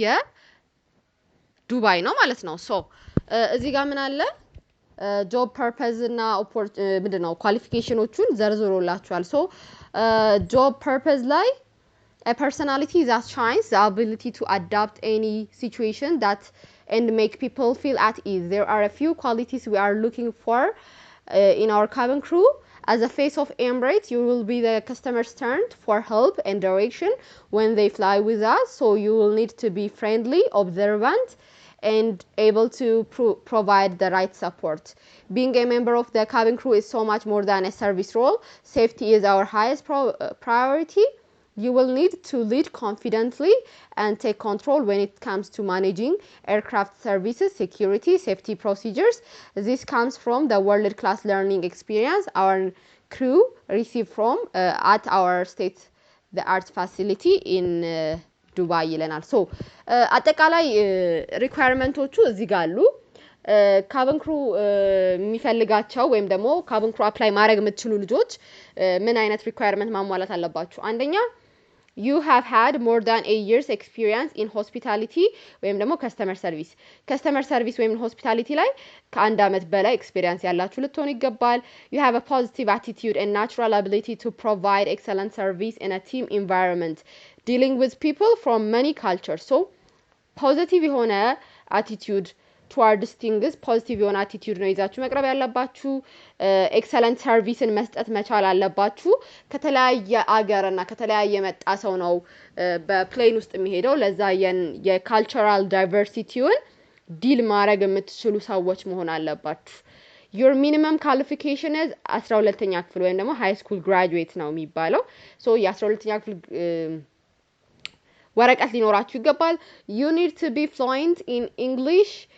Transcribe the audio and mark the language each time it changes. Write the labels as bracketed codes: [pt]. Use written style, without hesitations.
[am] የዱባይ ነው ማለት ነው። ሶ እዚህ ጋር ምን አለ ጆብ ፐርፐዝ እና ምንድነው ኳሊፊኬሽኖቹን ዘርዝሮላችኋል። ሶ ጆብ ፐርፐዝ ላይ [en] a personality that shines the ability to adapt any situation and make people feel at ease. There are a few qualities we are looking for in our cabin crew. As a face of Emirates, you will be the customer's turn for help and direction when they fly with us. So you will need to be friendly, observant, and able to provide the right support. Being a member of the cabin crew is so much more than a service role. Safety is our highest priority. You will need to lead confidently and take control when it comes to managing aircraft services, security, safety procedures. This comes from the world-class learning experience our crew received from at our state-of-the-art facility in Dubai [am] ይለናል። ሶ አጠቃላይ ሪኳየርመንቶቹ እዚህ ጋር አሉ። ካቢን ክሩ የሚፈልጋቸው ወይም ደግሞ ካቢን ክሩ አፕላይ ማድረግ የምትችሉ ልጆች ምን አይነት ሪኳየርመንት ማሟላት አለባችሁ? [en] አንደኛ you have had more than 8 years experience in hospitality ወይም ደግሞ customer service ወይም hospitality ላይ [am] ከአንድ አመት በላይ [en] experience [am] ያላችሁ ልትሆኑ ይገባል። [en] you have a positive attitude and natural ability to provide excellent service in a team environment dealing with people from many cultures. [am] so positive የሆነ attitude towards things positive የሆነ attitude ነው ይዛችሁ መቅረብ ያለባችሁ። excellent serviceን መስጠት መቻል አለባችሁ። ከተለያየ አገርና ከተለያየ መጣ ሰው ነው በፕሌን ውስጥ የሚሄደው። ለዛ የካልቸራል ዳይቨርሲቲውን ዲል ማድረግ የምትችሉ ሰዎች መሆን አለባችሁ። [en] your minimum qualification is [am] 12ኛ ክፍል ወይም ደግሞ high school graduate ነው የሚባለው። ሶ የ12ኛ ክፍል ወረቀት ሊኖራችሁ ይገባል። [en] you need to be fluent in English.